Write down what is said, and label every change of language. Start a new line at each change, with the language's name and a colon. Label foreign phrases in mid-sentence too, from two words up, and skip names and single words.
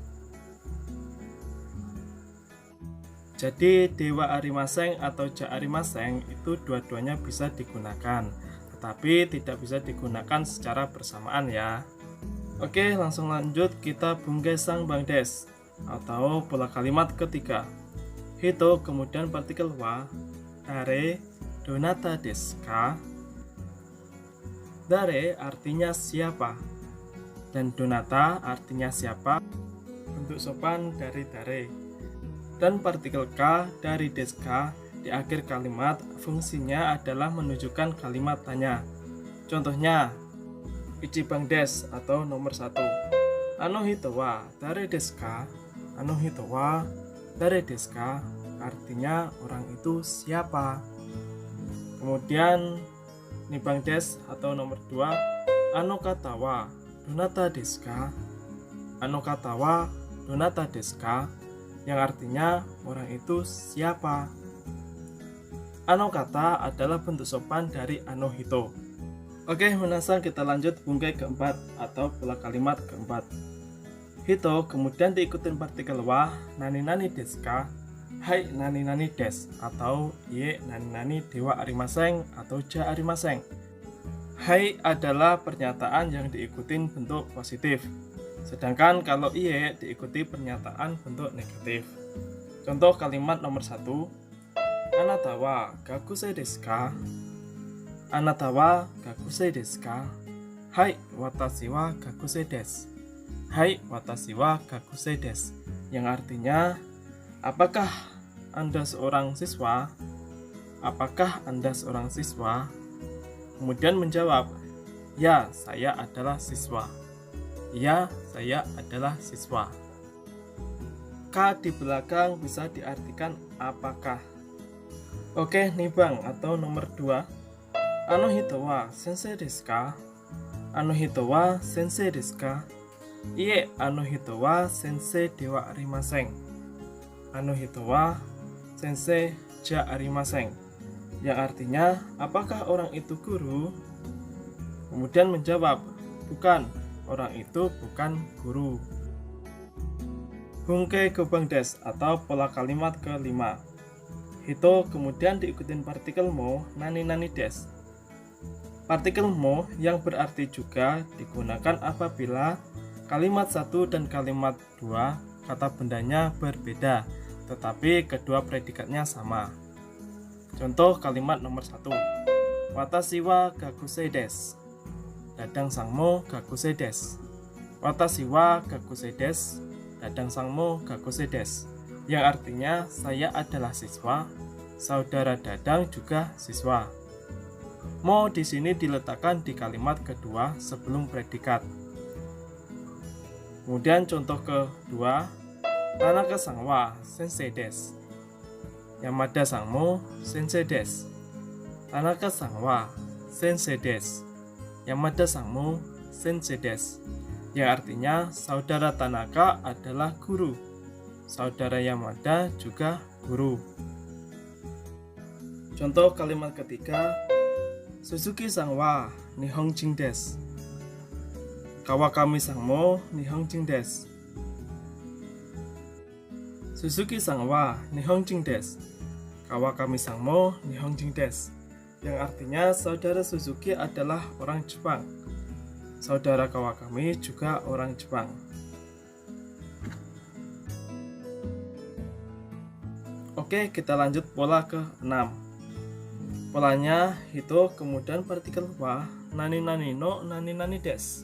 Indonesian: Jadi
Japanese: ではありません
Indonesian: atau
Japanese: じゃありません
Indonesian: itu dua-duanya bisa digunakan, tetapi tidak bisa digunakan secara bersamaan ya. Oke, langsung lanjut, kita
Japanese: 文型三番です
Indonesian: atau pola kalimat ketiga. Hito, kemudian partikel wa, dare,
Japanese: どなたですか.
Indonesian: Dare artinya siapa, dan donata artinya siapa, bentuk sopan dari dare. Dan partikel ka dari
Japanese: ですか
Indonesian: di akhir kalimat fungsinya adalah menunjukkan kalimat tanya. Contohnya,
Japanese: 一番です
Indonesian: atau nomor 1.
Japanese: あの人は誰ですか？あの人は誰ですか?
Indonesian: Artinya orang itu siapa. Kemudian
Japanese: 二番です
Indonesian: atau nomor 2.
Japanese: あの方はどなたですか？あの方はどなたですか?
Indonesian: Yang artinya orang itu siapa.
Japanese: あの方
Indonesian: adalah bentuk sopan dari
Japanese: あの人.
Indonesian: Oke, menasang kita lanjut bungkai keempat atau pola kalimat keempat. Hito, kemudian diikutin partikel wa,
Japanese: 何々ですか? はい何々です atau いいえ何々ではありません atau じゃありません.
Indonesian: Hai adalah pernyataan yang diikutin bentuk positif, sedangkan kalau ie diikuti pernyataan bentuk negatif. Contoh kalimat nomor 1.
Japanese: あなたは学生ですか? あなたは学生ですか? はい、私は学生です。はい、私は学生です.
Indonesian: Yang artinya, apakah Anda seorang siswa? Apakah Anda seorang siswa? Kemudian menjawab, ya, saya adalah siswa. Ya, saya adalah siswa. Ka di belakang bisa diartikan apakah. Oke, nibang atau nomor 2.
Japanese: あの人は先生ですか？あの人は先生ですか? いいえ、あの人は先生ではありません. あの人は先生じゃありません.
Indonesian: Yang artinya, apakah orang itu guru? Kemudian menjawab, bukan. Orang itu bukan guru.
Japanese: 文型五番です
Indonesian: atau pola kalimat kelima. Hito, kemudian diikutin partikel mo,
Japanese: 何々です.
Indonesian: Partikel mo yang berarti juga digunakan apabila kalimat 1 dan kalimat 2 kata bendanya berbeda, tetapi kedua predikatnya sama. Contoh kalimat nomor 1.
Japanese: 私は学生です。ダダンさんも学生です. 私は学生です。ダダンさんも学生です.
Indonesian: Yang artinya saya adalah siswa, saudara Dadang juga siswa. Mo di sini diletakkan di kalimat kedua sebelum predikat. Kemudian contoh kedua,
Japanese: 田中さんは先生です. 山田さんも先生です. 田中さんは先生です. 山田さんも先生です.
Indonesian: Yang artinya saudara Tanaka adalah guru, saudara Yamada juga guru. Contoh kalimat ketiga,
Japanese: 鈴木さんは日本人です. 川上さんも日本人です. 鈴木さんは日本人です. 川上さんも日本人です.
Indonesian: yang artinya saudara Suzuki adalah orang Jepang. Saudara Kawakami juga orang Jepang. Oke, kita lanjut pola ke-6. Polanya hito kemudian partikel wa
Japanese: 何々の何々です.